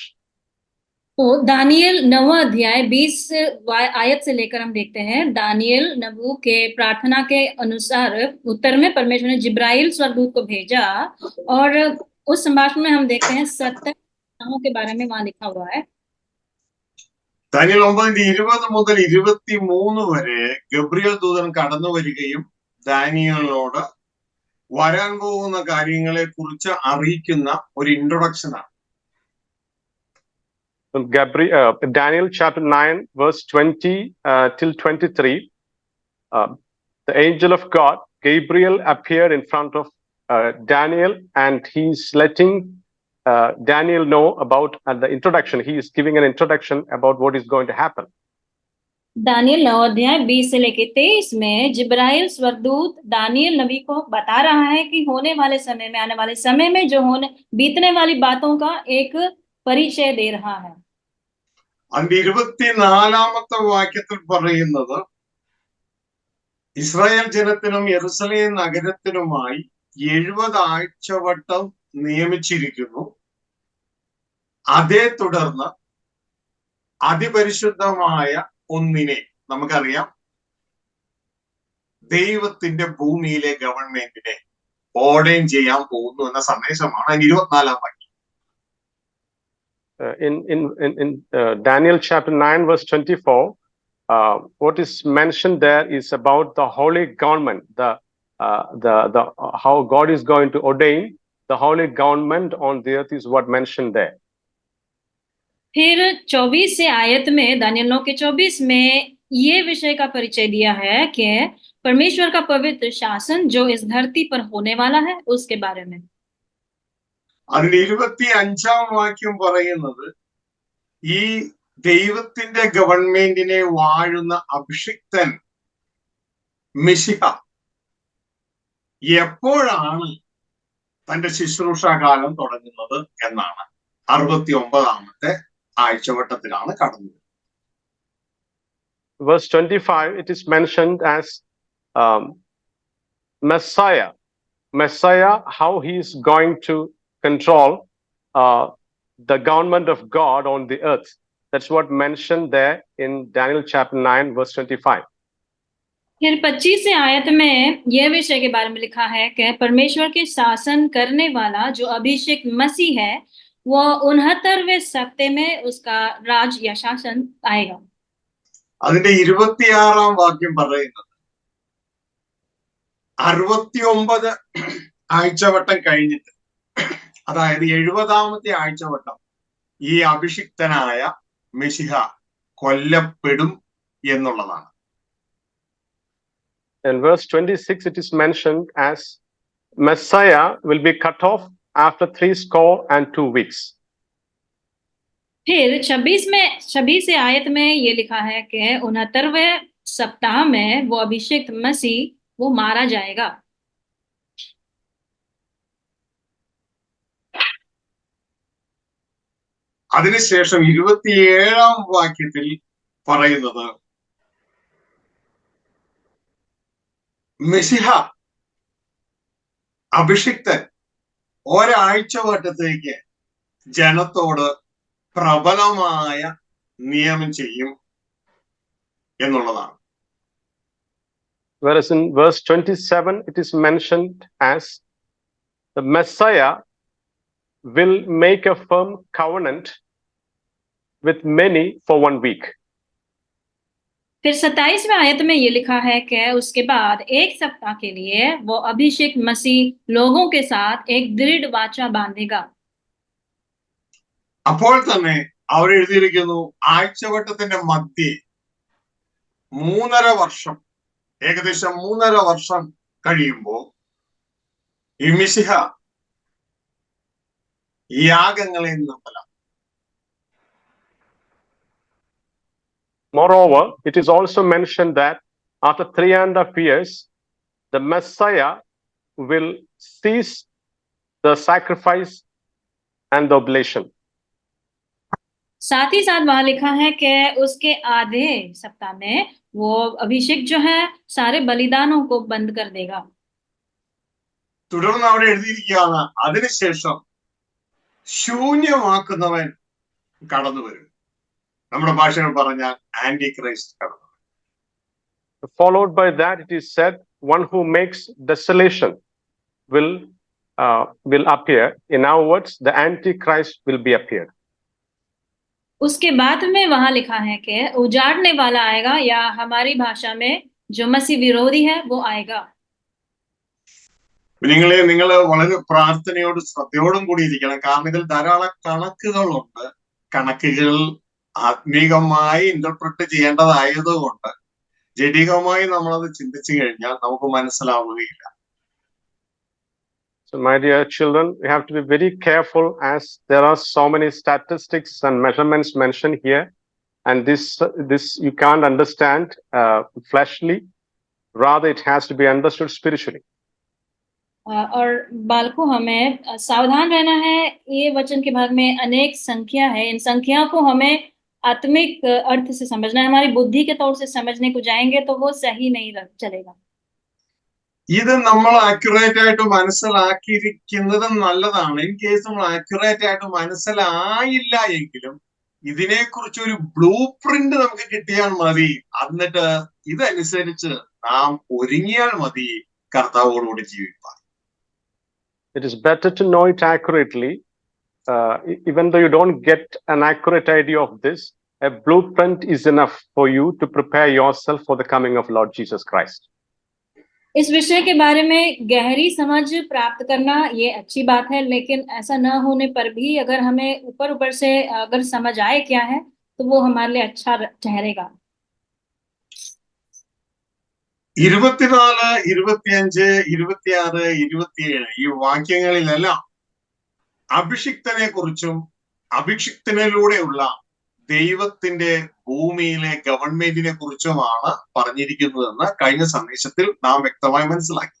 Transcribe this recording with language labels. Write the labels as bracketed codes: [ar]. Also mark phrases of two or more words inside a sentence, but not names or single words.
[hi] तो दानियल 9वां अध्याय 20 आयत से लेकर हम देखते हैं, दानियल नबू के प्रार्थना के अनुसार उत्तर में परमेश्वर ने जिब्राइल स्वर्गदूत को भेजा, और उस संभाषण में हम देखते हैं 70 नामों के बारे में वहां लिखा हुआ है। [ml] ദാനിയേൽ 9:20 മുതൽ 23 വരെ ഗബ്രിയേൽ ദൂതൻ കടന്നു വരികയും ദാനിയേലിനോട് വരാൻ പോകുന്ന കാര്യങ്ങളെ കുറിച്ച് അറിയിക്കുന്ന ഒരു ഇൻട്രൊഡക്ഷനാണ്. [en] Daniel chapter 9 verse 20 till 23, the angel of God Gabriel appeared in front of Daniel, and he's letting Daniel know about the introduction. He is giving an introduction about what is going to happen. [hi] दानियल 9 अध्याय 20 से लेकर 23 में जिब्राइल स्वर्गदूत दानियल नबी को बता रहा है कि होने वाले समय में, आने वाले समय में जो बीतने वाली बातों का एक परिचय दे रहा है। [ml] അതിന്റെ 24-ാമത്തെ വാക്യത്തിൽ പറയുന്നത്, ഇസ്രായേൽ ജനത്തിനും യെരുശലേം നഗരത്തിനുമായി 70 ആഴ്ചവട്ടം നിയമിച്ചിരിക്കുന്നു. അതേ തുടർന്ന് അതിപരിശുദ്ധമായ ഒന്നിനെ, നമുക്കറിയാം ദൈവത്തിന്റെ ഭൂമിയിലെ ഗവൺമെന്റിനെ ഓർഡൈൻ ചെയ്യാൻ പോകുന്നു എന്ന സന്ദേശമാണ് 24-ാം വാക്യം. [en] In Daniel chapter 9 verse 24, what is mentioned there is about the holy government, the how God is going to ordain the holy government on the earth is what mentioned there. [hi] फिर 24 से आयत में, दानियल 9 के 24 में ये विषय का परिचय दिया है कि परमेश्वर का पवित्र शासन जो इस धरती पर होने वाला है उसके बारे में। [ml] അതിന്റെ 25-ാം വാക്യം പറയുന്നത്, ഈ ദൈവത്തിന്റെ ഗവൺമെന്റിനെ വാഴുന്ന അഭിഷിക്തൻ മിശിഹ എപ്പോഴാണ് തന്റെ ശുശ്രൂഷാകാലം തുടങ്ങുന്നത് എന്നാണ്. 69-ാമത്തെ ആഴ്ചവട്ടത്തിലാണ് കടന്നത്. [en] Verse 25, it is mentioned as Messiah, how he is going to control the government of God on the earth. That's what mentioned there in Daniel chapter 9 verse 25. [hi] फिर 25 से आयत में यह विषय के बारे में लिखा है कि परमेश्वर के शासन करने वाला जो अभिषेक मसीह है, वो 69वें सप्ते में उसका राज या शासन आएगा। [ml] അതിന്റെ 26-ാം വാക്യം പറയുന്നത്, 69 ആഴ്ചവട്ടം കഴിഞ്ഞിട്ട്, അതായത് 70-ാമത്തെ ആഴ്ചവട്ടം, ഈ അഭിഷിക്തനായ മിശിഹ കൊല്ലപ്പെടും എന്നുള്ളതാണ്. [en] In verse 26, it is mentioned as Messiah will be cut off after 62 weeks. [hi] फिर 26 से आयत में ये लिखा है कि 69वें सप्ताह में वो अभिषेक मसीह वो मारा जाएगा. [ml] അതിനുശേഷം 27-ാം വാക്യത്തിൽ പറയുന്നത് മെസിഹ അഭിഷിക്തൻ ഒരാഴ്ച വട്ടത്തേക്ക് ജനത്തോട് പ്രബലമായ നിയമം ചെയ്യും എന്നുള്ളതാണ്. [en] Whereas in verse 27, it is mentioned as the Messiah will make a firm covenant with many for 1 week. [hi] फिर 27वें आयत में ये लिखा है कि उसके बाद एक सप्ताह के लिए वो अभिषेक मसीह लोगों के साथ एक दृढ़ वाचा बांधेगा. [ml] അപ്പോൾ തന്നെ അവർ എഴുതിയിരിക്കുന്നു ആഴ്ചവട്ടത്തിന്റെ മധ്യേ 3.5 വർഷം, ഏകദേശം 3.5 വർഷം കഴിയുമ്പോൾ ഈ മിശിഹ യാഗങ്ങളെ നിർത്തലാം. [en] Moreover, it is also mentioned that after 3.5 years, the Messiah will cease the sacrifice and the oblation. [hi] साथ ही साथ वहां लिखा है कि उसके आधे सप्ताह में वो अभिषेक जो है सारे बलिदानों को बंद कर देगा. [ml] തുടർന്ന് അവിടെ എഴുതിയിരിക്കുകയാണ് അതിനുശേഷം ശൂന്യമാക്കുന്നവൻ കടന്നു വരും. നമ്മുടെ ഭാഷയിൽ പറഞ്ഞാൽ ആന്റി ക്രൈസ്റ്റ് കടന്നു. [en] Followed by that, it is said, one who makes desolation will appear. In our words, the Antichrist will be appeared. [hi] उसके बाद में वहां लिखा है कि उजाड़ने वाला आएगा, या हमारी भाषा में जो मसीह विरोधी है वो आएगा. [ml] നിങ്ങൾ വളരെ പ്രാർത്ഥനയോടും ശ്രദ്ധയോടും കൂടി ഇരിക്കണം. കാരണം ഇതിൽ ധാരാളം കണക്കുകളുണ്ട്. കണക്കുകൾ ആത്മീകമായി ഇന്റർപ്രറ്റ് ചെയ്യേണ്ടതായതുകൊണ്ട് ജഡികമായി നമ്മളത് ചിന്തിച്ചു കഴിഞ്ഞാൽ നമുക്ക് മനസ്സിലാവുകയില്ല. [en] So my dear children, we have to be very careful as there are so many statistics and measurements mentioned here, and this you can't understand fleshly, rather it has to be understood spiritually. [hi] और बालकों हमें सावधान रहना है. ये वचन के भाग में अनेक संख्या है, इन संख्या को हमें आत्मिक अर्थ से समझना है. हमारी बुद्धि के तौर से समझने को जाएंगे तो वो सही नहीं चलेगा. [ml] ഇത് നമ്മൾ ആക്യുറേറ്റ് ആയിട്ട് മനസ്സിലാക്കിയിരിക്കുന്നത് നല്ലതാണ്. [en] in case [ml] നമ്മൾ ആക്യുറേറ്റ് ആയിട്ട് മനസ്സിലായില്ല എങ്കിലും ഇതിനെക്കുറിച്ച് ഒരു ബ്ലൂ പ്രിന്റ് നമുക്ക് കിട്ടിയാൽ മതി. എന്നിട്ട് ഇതനുസരിച്ച് നാം ഒരുങ്ങിയാൽ മതി കർത്താവോടുകൂടി ജീവിക്കാൻ. [en] It is better to know it accurately, even though you don't get an accurate idea of this. A blueprint is enough for you to prepare yourself for the coming of Lord Jesus Christ. [hi] इस विषय के बारे में गहरी समझ प्राप्त करना ये अच्छी बात है, लेकिन ऐसा न होने पर भी अगर हमें ऊपर से अगर समझ आए क्या है तो वो हमारे लिए अच्छा ठहरेगा. [ml] 24, 25, 26, 27 ഈ വാക്യങ്ങളിലെല്ലാം അഭിഷിക്തനെ കുറിച്ചും അഭിഷിക്തനിലൂടെയുള്ള ദൈവത്തിന്റെ ഭൂമിയിലെ ഗവൺമെന്റിനെ കുറിച്ചുമാണ് പറഞ്ഞിരിക്കുന്നതെന്ന് കഴിഞ്ഞ സന്ദേശത്തിൽ നാം വ്യക്തമായി മനസ്സിലാക്കി.